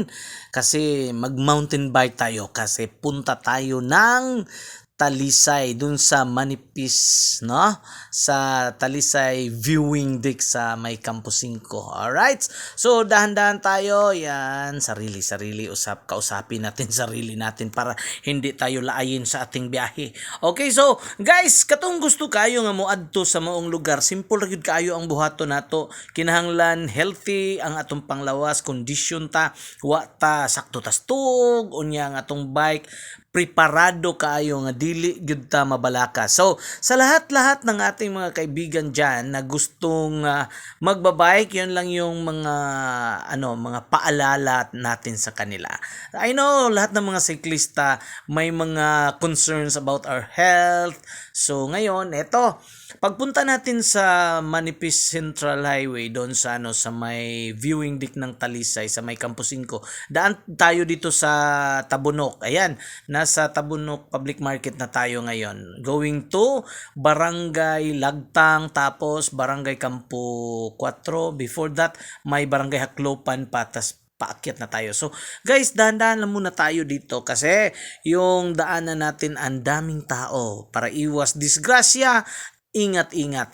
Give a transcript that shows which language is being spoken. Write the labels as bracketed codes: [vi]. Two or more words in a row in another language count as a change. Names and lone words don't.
[tl] Kasi mag-mountain bike tayo kasi punta tayo ng Talisay dun sa Manipis, no? Sa Talisay viewing deck sa may Campo 5. Alright? So dahan-dahan tayo. Yan, sarili-sarili kausapin natin sarili natin para hindi tayo laayin sa ating biyahe. [ceb] Okay, so guys, katong gusto kayo nga mo adto sa maong lugar, simple ra gyud kayo ang buhaton nato. Kinahanglan healthy ang atong panglawas, condition ta, wa ta sakto tas tuog unya nga atong bike preparado kaayo nga dili gyud ta mabalaka. [tl] So sa lahat-lahat ng ating mga kaibigan diyan na gustong magbabike, yun lang yung mga paalala natin sa kanila. [en] I know [tl] lahat ng mga siklista may mga [en] concerns about our health. [tl] So ngayon, eto, pagpunta natin sa Manipis Central Highway doon sa sa may viewing deck ng Talisay sa may Campo 5. Daan tayo dito sa Tabunok. Ayan, nasa Tabunok Public Market na tayo ngayon. [en] Going to Barangay Lagtang, tapos Barangay Campo 4. Before that, [tl] may Barangay Haklopan pa, tas paakyat na tayo. So, guys, dahan-dahan lang muna tayo dito kasi yung daanan natin ang daming tao. Para iwas disgrasya, ingat-ingat.